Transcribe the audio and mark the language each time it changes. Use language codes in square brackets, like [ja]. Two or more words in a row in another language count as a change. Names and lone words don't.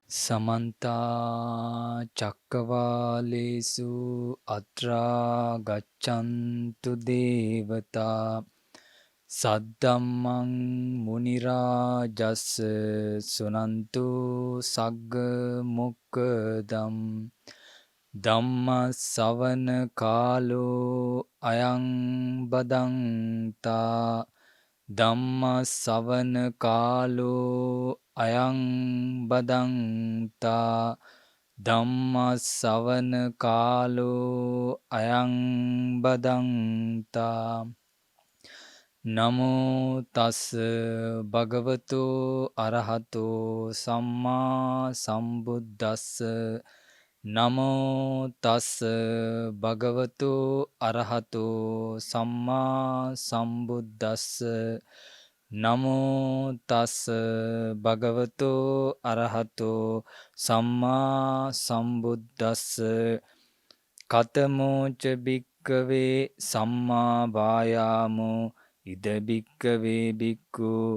[pi] समन्ता चक्रवालेषु अत्रा गच्छन्तु देवता सद्धम्मं मुनिराजस् सुनन्तु सग्ग मुक्कदम् ධම්ම සවන කාලෝ අයං බදන්තා ධම්ම සවන කාලෝ අයං බදන්තා ධම්ම සවන කාලෝ අයං බදන්තා නමෝ තස් භගවතු අරහතෝ සම්මා සම්බුද්දස්ස නමෝ තස් භගවතු අරහතෝ සම්මා සම්බුද්දස්ස නමෝ තස් භගවතු අරහතෝ සම්මා සම්බුද්දස්ස කතමෝච භික්කවේ සම්මා වායාමෝ ඉද භික්කවේ භික්ඛු